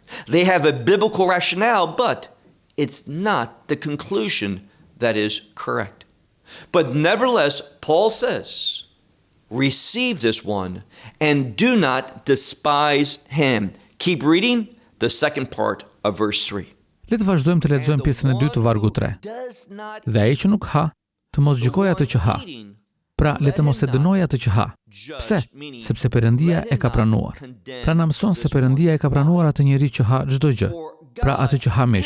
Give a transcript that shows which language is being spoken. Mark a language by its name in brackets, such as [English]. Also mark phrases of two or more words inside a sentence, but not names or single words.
[English] They have a biblical rationale, but it's not the conclusion that is correct. But nevertheless, Paul says, receive this one and do not despise him. Keep reading the second part of verse 3. [Albanian] Le të vazhdojmë të lexojmë pjesën e 2 të vargu 3. Dhe ai që nuk ha, të mos gjykojë atë që ha. Pra, le të mos e dënojë atë që ha. Pse? Sepse Perëndia e ka pranuar. Pra na mëson se Perëndia e ka pranuar atë njeri që ha çdo gjë. Pra atë që ha mish.